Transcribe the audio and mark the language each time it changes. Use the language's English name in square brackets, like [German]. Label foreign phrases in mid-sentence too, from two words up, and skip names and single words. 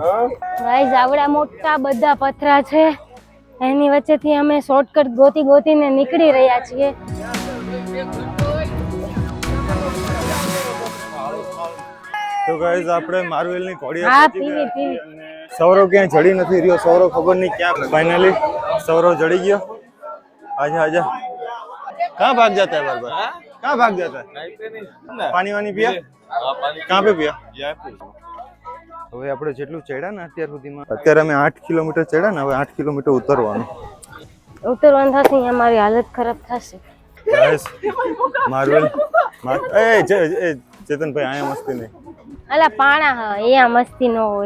[Gujarati] ગાઈઝ આવડા મોટા બધા પથરા છે, એની વચ્ચેથી અમે શોર્ટકટ ગોતીને નીકળી રહ્યા છીએ. તો ગાઈઝ આપણે માર્વેલની ઘોડી સૌરવ ક્યાંય ચડી નથી રહ્યો. સૌરવ ખબર નહીં ક્યાં. ફાઇનલી સૌરવ ચડી ગયો. [Hindi] આજા कहाँ भाग जाता है बार बार? कहाँ भाग जाता है? पानी वानी पिया? कहाँ पे पिया? [Gujarati] હવે આપણે જેટલું ચડ્યા ને અત્યાર સુધીમાં, અત્યારે અમે 8 કિલોમીટર ચડ્યા ને, હવે 8 કિલોમીટર ઉતરવાનું થશે. અમારી હાલત ખરાબ થશે. માર્વેલ ચેતનભાઈ અહીંયા મસ્તી નહીં. અલા પાણા હા અહીંયા મસ્તી ન હોય.